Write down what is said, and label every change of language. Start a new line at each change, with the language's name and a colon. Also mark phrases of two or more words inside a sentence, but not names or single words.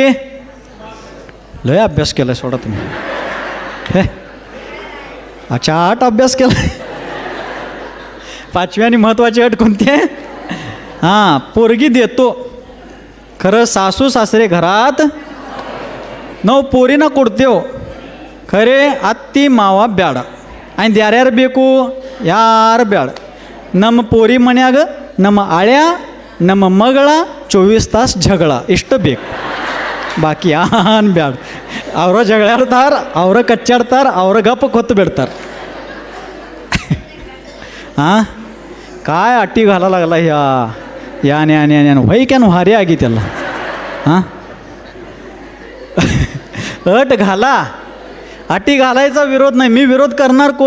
Marathi: लय अभ्यास केला सोडा तुम्ही. हे अच्छा, 8 अभ्यास केला. 5वी आणि महत्त्वाची अट कोणती आहे? हां, पोरगी देतो खरं सासू सासरे घरात
Kannada: ನಾವು ಪೋರಿನ ಕೊಡ್ತೇವೆ, ಖರೆ ಅತ್ತಿ ಮಾವ ಬ್ಯಾಡ. ಆಯ್ತು ಯಾರ್ಯಾರು ಬೇಕು? ಯಾರು ಬ್ಯಾಡ. ನಮ್ಮ ಪೋರಿ ಮನ್ಯಾಗ ನಮ್ಮ ಆಳ್ಯ ನಮ್ಮ ಮಗಳ 24 ತಾಸು ಜಗಳ ಇಷ್ಟು ಬೇಕು, ಬಾಕಿ ಯಾನ್ ಬ್ಯಾಡ. ಅವರ ಜಗಳಾಡ್ತಾರ, ಅವರ ಕಚ್ಚಾಡ್ತಾರ, ಅವರ ಗಪ್ಪ ಕೊತ್ತು ಬಿಡ್ತಾರೆ.
Marathi: हां, काय अटी घाला लागला ह्या याने याने याने व्हाईक्यान भारी आगी त्याला. हां, अट घाला, अटी घालायचा विरोध नाही. मी विरोध करणार कोण?